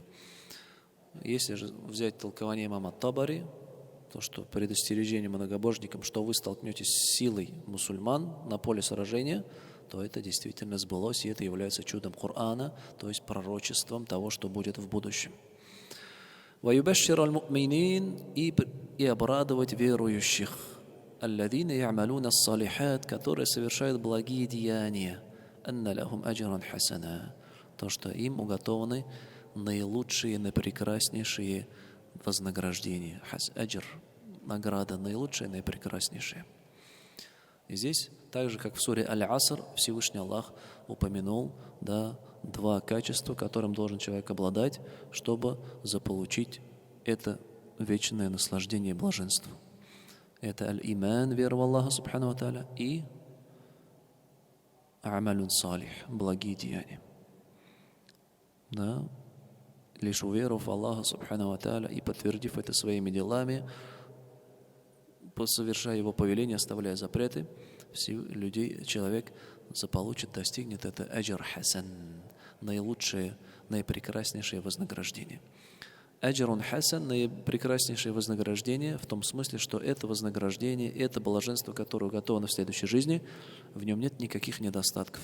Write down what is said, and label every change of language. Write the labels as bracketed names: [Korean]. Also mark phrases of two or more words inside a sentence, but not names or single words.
[Russian] Если же взять толкование имама Табари, то, что предостережение многобожникам, что вы столкнетесь с силой мусульман на поле сражения, то это действительно сбылось, и это является чудом Корана, то есть пророчеством того, что будет в будущем. [Arabic] وَيُبَشِّرَ الْمُؤْمِنِينَ [Russian] и обрадовать верующих, [Arabic] الَّذِينَ يَعْمَلُونَ الصَّالِحَاتِ, [Russian] которые совершают благие деяния, [Arabic] أَنَّ لَهُمْ أَجْرًا حَسَنًا, [Russian] то, что им уготованы наилучшие, наипрекраснейшие вознаграждения. Аджр, награда, наилучшая, наипрекраснейшая. И здесь, так же, как в суре Аль-Аср, Всевышний Аллах упомянул, два качества, которым должен человек обладать, чтобы заполучить это вечное наслаждение и блаженство. Это аль-иман, вера в Аллаха, [Arabic] سبحانه وتعالى, [Russian] и [Arabic] عمل صالح, [Russian] благие деяния. Лишь уверовав в Аллаха, [Arabic] سبحانه وتعالى, [Russian] и подтвердив это своими делами, совершая его повеления, оставляя запреты, человек заполучит, достигнет это [Arabic] أجر حسن, [Russian] наилучшее, наипрекраснейшее вознаграждение. [Arabic] أجر حسن, [Russian] наипрекраснейшее вознаграждение, в том смысле, что это вознаграждение, это блаженство, которое уготовано в следующей жизни, в нем нет никаких недостатков.